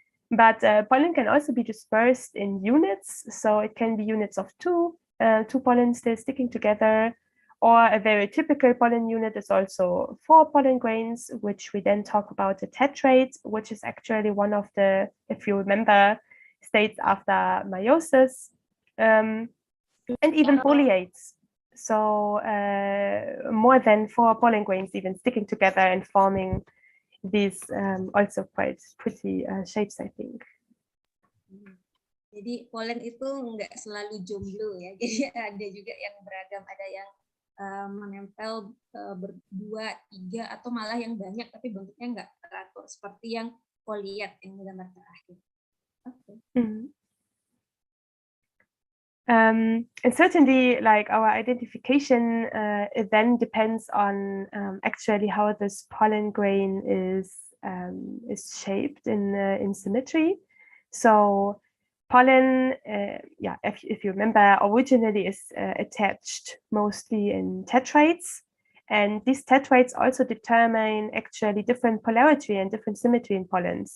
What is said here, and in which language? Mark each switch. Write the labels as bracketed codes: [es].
[en] But pollen can also be dispersed in units. So it can be units of two pollen still sticking together, or a very typical pollen unit is also 4 pollen grains, which we then talk about the tetrade, which is actually one of the, if you remember, states after meiosis, and even foliates. So more than 4 pollen grains even sticking together and forming these also quite pretty shapes, I think. [id] Jadi polen itu nggak selalu jomblo ya, jadi ada juga yang beragam, ada yang menempel berdua, 3, atau malah yang banyak tapi bentuknya nggak teratur, seperti yang foliat yang gambar terakhir. [en] Okay. And certainly, like our identification, it then depends on actually how this pollen grain is shaped in symmetry. So pollen, if you remember, originally is attached mostly in tetrads, and these tetrads also determine actually different polarity and different symmetry in pollen.